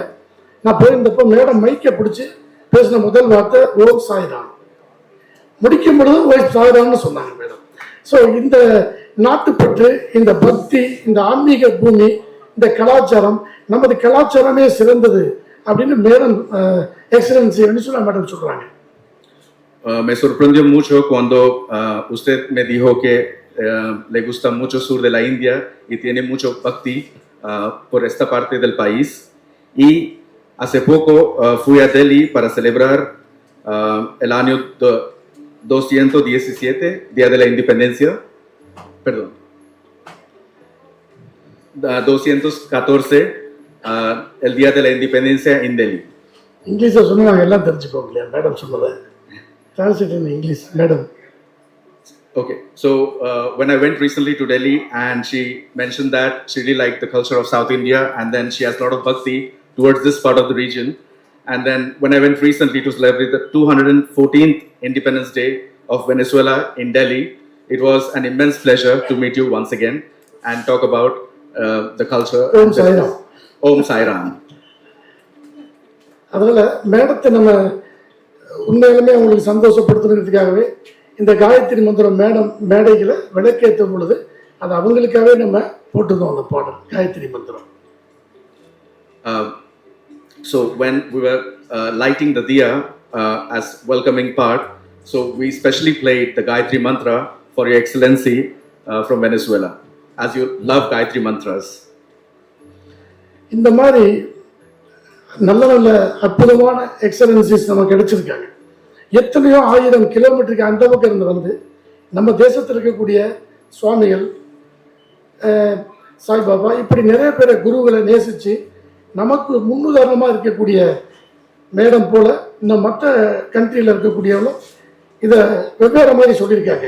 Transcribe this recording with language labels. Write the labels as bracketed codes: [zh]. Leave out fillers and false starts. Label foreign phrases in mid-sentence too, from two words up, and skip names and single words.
[ta] நான் போயிருந்தப்போ மேடம் மைக்கை பிடிச்சி பேசின முதல் வார்த்தை ஓம் சாய்ராம், முடிக்கும் பொழுது ஓம் சாய்ராம்னு சொன்னாங்க மேடம். ஸோ இந்த நாட்டுப்பற்று, இந்த பக்தி, இந்த ஆன்மீக பூமி, இந்த கலாச்சாரம், நமது கலாச்சாரமே சிறந்தது அப்படின்னு [en] Madam Excellency [ta] வெனிசுலா மேடம் சொல்றாங்க. [es] Me sorprendió mucho cuando usted me dijo que le gusta mucho sur de la India y tiene mucho bhakti por esta parte del país. Y hace poco fui a Delhi para celebrar el año 217, Día de la Independencia. Perdón. 214, el Día de la Independencia en Delhi. [ta] இங்கிலீஷில் சொன்னாங்க, எல்லாம் தெரிஞ்சுக்கோங்க இல்லையா மேடம் சொன்னதை. [en] Translate in English, madam. Okay, so when I went recently to Delhi and she mentioned that she really liked the culture of South India and then she has a lot of bhakti towards this part of the region. And then when I went recently to celebrate the 214th Independence Day of Venezuela in Delhi, it was an immense pleasure to meet you once again and talk about the culture. [sa] Om Sai Ram. Om Sai Ram. [ta] அதனால மேடத்தை நம்ம உண்மையிலுமே அவங்களுக்கு சந்தோஷப்படுத்துறதுக்காகவே இந்த காயத்ரி மந்திரம் மேடம் மேடைகளை விளக்கேற்றும் பொழுது அது அவங்களுக்காகவே நம்ம போட்டுருந்தோம் அந்த பாடல் காயத்ரி மந்திரம். [en] So when we were lighting the diya as welcoming part, so we specially played the Gayatri Mantra for Your Excellency from Venezuela, as you love Gayatri mantras. [ta] இந்த மாதிரி நல்ல நல்ல அற்புதமான எக்ஸலன்சிஸ் நமக்கு கிடைச்சிருக்காங்க. எத்தனையோ 1000 கிலோமீட்டருக்கு அந்த பக்கம் இருந்து வந்து நம்ம தேசத்தில் இருக்கக்கூடிய சுவாமிகள், சாய்பாபா, இப்படி நிறைய பேரை குருகளை நேசித்து நமக்கு முன்னுதாரணமாக இருக்கக்கூடிய மேடம் போல் இந்த மற்ற கண்ட்ரியில் இருக்கக்கூடியவங்களும் இதை வெவ்வேறு மாதிரி சொல்லியிருக்காங்க.